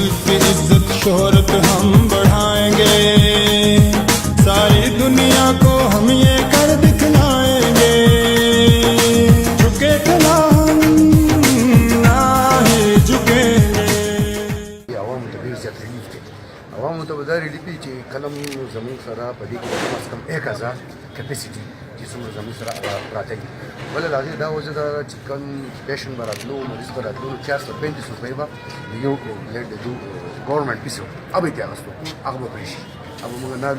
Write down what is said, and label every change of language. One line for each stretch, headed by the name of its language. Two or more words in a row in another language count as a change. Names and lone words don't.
Urdu: کی عزت شہرت ہم بڑھائیں گے، ساری دنیا کو ہم یہ کر دکھلائیں گے، جھکے نا ہم نا ہی جھکیں گے.
Pashto: عوامو ته ډېر زیات ریلیف دی. عوامو ته به دا ریلیف وي چې کله زموږ سره په دې کې
Urdu: کم از کم
Pashto: 1000 کیپیسټي چې څومره زموږ سره پراته دي. بله د هغې دا وجه دا ده چې کوم پیشنټ به راتلو، مریض به راتلو، 435 روپۍ به یو پلیټ د ګورنمنټ پیس و هغه به یې اخیستو، هغه به پرې شي، هغه به موږ نالو.